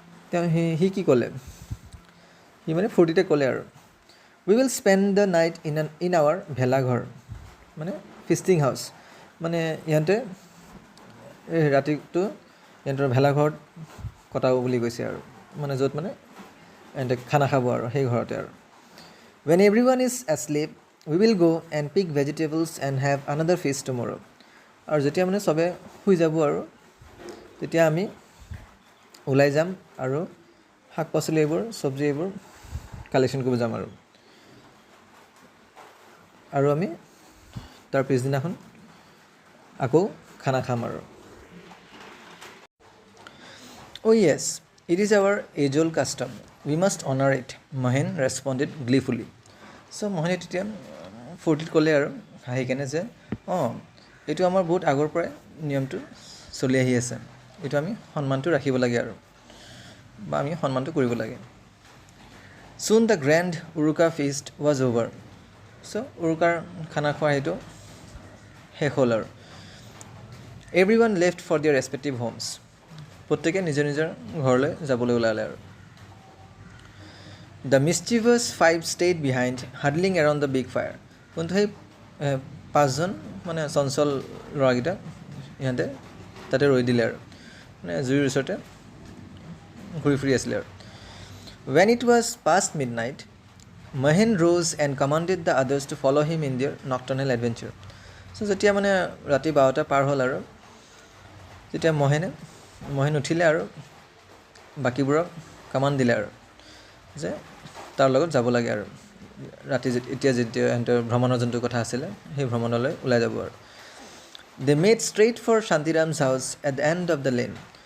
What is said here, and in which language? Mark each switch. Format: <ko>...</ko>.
<as>তেওঁ সি কি ক'লে, সি মানে ফূৰ্তিতে ক'লে আৰু,</as> <en>we will spend the night in hour</en> <as>ভেলাঘৰ, মানে</as> <en>Feasting house.</en> <as>মানে ইহঁতে ৰাতিটো ইহঁতৰ ভেলাঘৰত কটাব বুলি কৈছে আৰু, মানে য'ত মানে ইহঁতে খানা খাব আৰু সেই ঘৰতে আৰু।</as> <en>When everyone is asleep, we will go and pick vegetables and have another feast tomorrow.</en> <as>আৰু যেতিয়া মানে চবে শুই যাব আৰু তেতিয়া আমি ওলাই যাম আৰু শাক পাচলি এইবোৰ চব্জি এইবোৰ কালেকশ্যন কৰিব যাম আৰু আমি তাৰ পিছদিনাখন আকৌ খানা খাম আৰু।</as> <en>Oh yes, It is our age-old custom. We must honor it, Mahen responded gleefully.</en> <as>So Mahene তেতিয়া ফূৰ্তিত ক'লে আৰু হাঁহি কেনে যে এইটো আমাৰ বহুত আগৰ পৰাই নিয়মটো চলি আহি আছে, এইটো আমি সন্মানটো ৰাখিব লাগে আৰু বা আমি সন্মানটো কৰিব লাগে.</as> <en>Soon the grand Uruka feast was over.</en> <as>So উৰুকাৰ খানা খোৱাৰ সেইটো শেষ হ'ল আৰু.</as> <en>Everyone left for their respective homes.</en> <as>প্ৰত্যেকে নিজৰ নিজৰ ঘৰলৈ যাবলৈ ওলালে আৰু.</as> <en>The mischievous five stayed behind, huddling around the big fire.</en> <as>কিন্তু সেই পাঁচজন মানে চঞ্চল ল'ৰাকেইটা ইহঁতে তাতে ৰৈ দিলে আৰু মানে জুইৰ ওচৰতে ঘূৰি ফুৰি আছিলে আৰু.</as> <en>When it was past midnight, Mahen rose and commanded the others to follow him in their nocturnal adventure.</en> <as>So যেতিয়া মানে ৰাতি 12টা পাৰ হ'ল আৰু তেতিয়া মহেন উঠিলে আৰু বাকীবোৰক কামাণ্ড দিলে আৰু যে তাৰ লগত যাব লাগে আৰু ৰাতি যেতিয়া সিহঁতৰ ভ্ৰমণৰ যোনটো কথা আছিলে সেই ভ্ৰমণলৈ ওলাই যাব আৰু.</as> <en>They made straight for Shantiram's house at the end of the lane.</en>